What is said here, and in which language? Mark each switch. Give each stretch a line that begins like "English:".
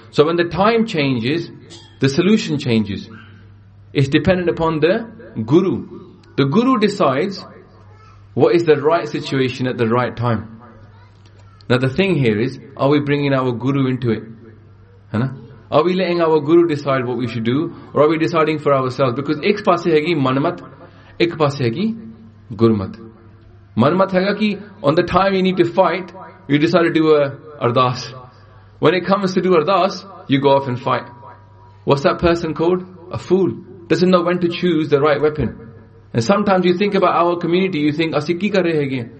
English: So when the time changes, the solution changes. It's dependent upon the Guru. The Guru decides what is the right situation at the right time. Now the thing here is, are we bringing our Guru into it? Are we letting our Guru decide what we should do? Or are we deciding for ourselves? Because
Punjabi: ਏਕ ਪਾਸੇ ਹੈ ਕਿ ਮਨਮਤ, ਏਕ ਪਾਸੇ ਹੈ ਕਿ ਗੁਰਮਤ. ਮਨਮਤ ਹੈ ਗਾ ਕਿ,
English: on the time you need to fight, you decide to do a ardas. When it comes to do ardas, you go off and fight. What's that person called? A fool. Doesn't know when to choose the right weapon. And sometimes you think about our community, you think,
Punjabi: ਅਸੀ ਕੀ ਕਰ ਰਹੇ ਹੈ ਕਿ?